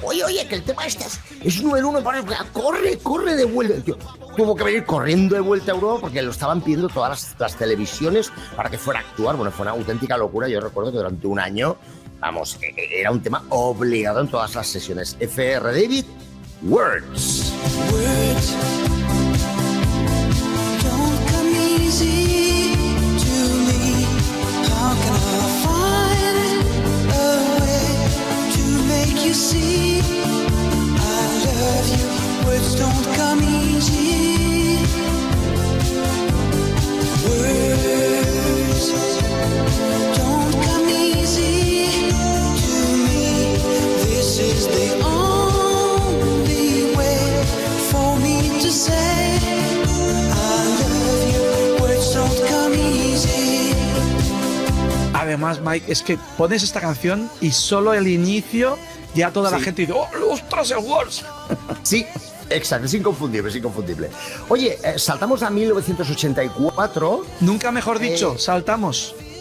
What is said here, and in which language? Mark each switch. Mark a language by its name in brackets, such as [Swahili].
[Spanish] Oye, que el tema este es número uno. Corre de vuelta. El tío tuvo que venir corriendo de vuelta a Europa porque lo estaban pidiendo todas las televisiones para que fuera a actuar. Bueno, fue una auténtica locura. Yo recuerdo que durante un año, vamos, era un tema obligado en todas las sesiones. [English] F.R. David, Words. Words don't come easy to me. How can I find a way to make you see I love you? Words don't come easy. Words don't come easy to me. This is the only way for me to say I love you. Words don't come easy. [Spanish] Además, Mike, es que pones esta canción y solo el inicio, ya toda la Sí. gente dice, ¡oh, ostras, el Words! Sí, exacto, es inconfundible, es inconfundible. Oye, saltamos a 1984. Nunca mejor dicho, saltamos.